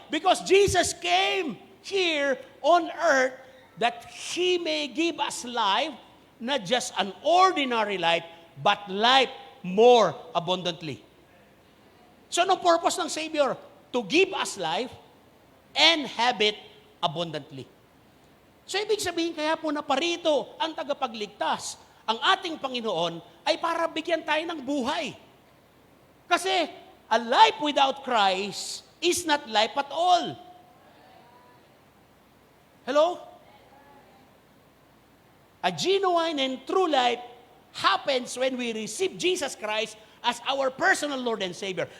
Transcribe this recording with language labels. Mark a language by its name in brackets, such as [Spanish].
[English] Because Jesus came here on earth that He may give us life, not just an ordinary life, but life more abundantly. [Filipino] So, anong purpose ng Savior? [English] To give us life and have it abundantly. [Filipino] So, ibig sabihin kaya po na parito ang tagapagligtas, ang ating Panginoon, ay para bigyan tayo ng buhay. [English] Kasi, a life without Christ is not life at all. Hello? A genuine and true life happens when we receive Jesus Christ as our personal Lord and Savior.